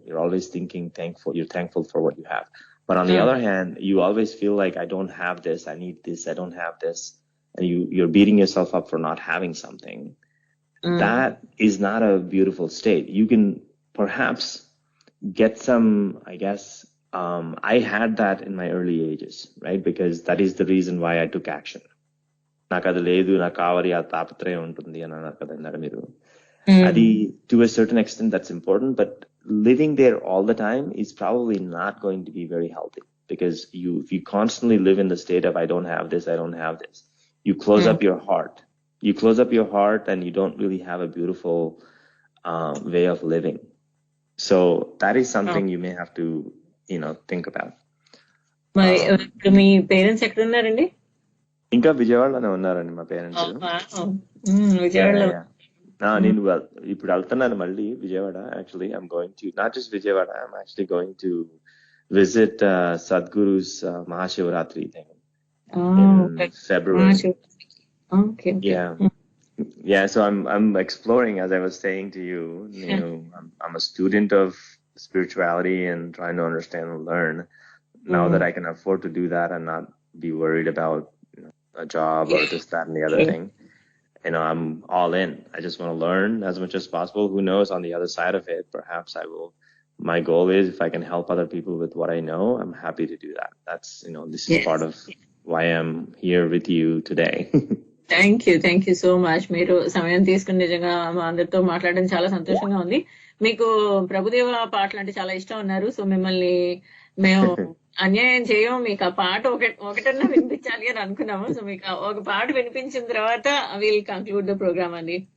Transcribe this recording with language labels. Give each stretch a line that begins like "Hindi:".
English: You're always you're thankful for what you have. But on the other hand, you always feel like, I don't have this, I need this, I don't have this. And you're beating yourself up for not having something. That is not a beautiful state. You can perhaps get some, I guess, I had that in my early ages, right? Because that is the reason why I took action.
Telugu: నాకు అది లేదు, నాకు కావాలి, ఆ తాపత్రయం ఉంటుంది అని అన్నారు కదా ఇందాక మీరు.
English: అది, to a certain extent, that's important, but living there all the time is probably not going to be very healthy, because if you constantly live in the state of, I don't have this, I don't have this, you close up your heart. You close up your heart and you don't really have a beautiful way of living. So that is something you may have to, think about.
Telugu: మరి ఇప్పుడు మీ parents ఎక్కడ ఉన్నారండి? ఇంకా విజయవాడలోనే ఉన్నారండి మా parents. విజయవాడలో. నేను ఇప్పుడు వెళ్తున్నాను మళ్ళీ Vijayawada.
English: Actually I'm going to not just Vijayawada, I'm actually going to visit Sadhguru's Mahashivratri thing in February. Okay. Yeah. So I'm exploring, as I was saying to you. I'm a student of spirituality and trying to understand and learn. Now that I can afford to do that and not be worried about a job or this, that, and the other thing, I'm all in. I just want to learn as much as possible. Who knows, on the other side of it, perhaps I will. My goal is, if I can help other people with what I know, I'm happy to do that. That's, this is part of why I'm here with you today. Thank you so much.
Telugu: మీరు సమయం తీసుకుని నిజంగా మా అందరితో మాట్లాడడం చాలా సంతోషంగా ఉంది. మీకు ప్రభుదేవ పాటలు అంటే చాలా ఇష్టం ఉన్నారు. సో మిమ్మల్ని మేము అన్యాయం చేయం, మీకు ఆ పాట ఒకటన్నా వినిపించాలి అని అనుకున్నాము. సో మీకు ఒక పాట వినిపించిన తర్వాత
English: will conclude the programme
Telugu: అండి.